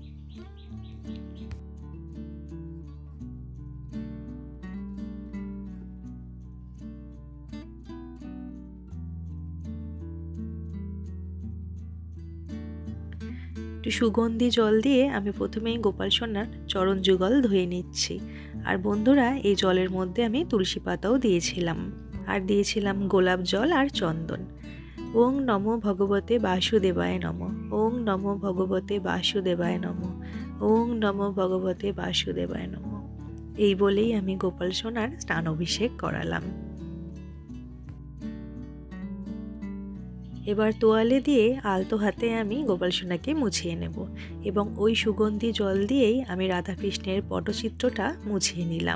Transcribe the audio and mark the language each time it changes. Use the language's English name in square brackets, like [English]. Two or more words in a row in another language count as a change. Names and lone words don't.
[Bangla] একটু সুগন্ধি জল দিয়ে আমি প্রথমেই গোপাল সোনার চরণ যুগল ধুয়ে নিচ্ছি। আর বন্ধুরা, এই জলের মধ্যে আমি তুলসী পাতাও দিয়েছিলাম, আর দিয়েছিলাম গোলাপ জল আর চন্দন। [Sanskrit] ওং নমো ভগবতে বাসুদেবায় নমঃ, ওং নমো ভগবতে বাসুদেবায় নমঃ, ওং নমো ভগবতে বাসুদেবায় নমঃ। [Bangla] এই বলেই আমি গোপাল সোনার স্নান অভিষেক করালাম। এবার তোয়ালে দিয়ে আলতো হাতে আমি গোপাল সোনাকে মুছিয়ে নেব, এবং ওই সুগন্ধি জল দিয়েই আমি রাধাকৃষ্ণের পটচিত্রটা মুছিয়ে নিলাম।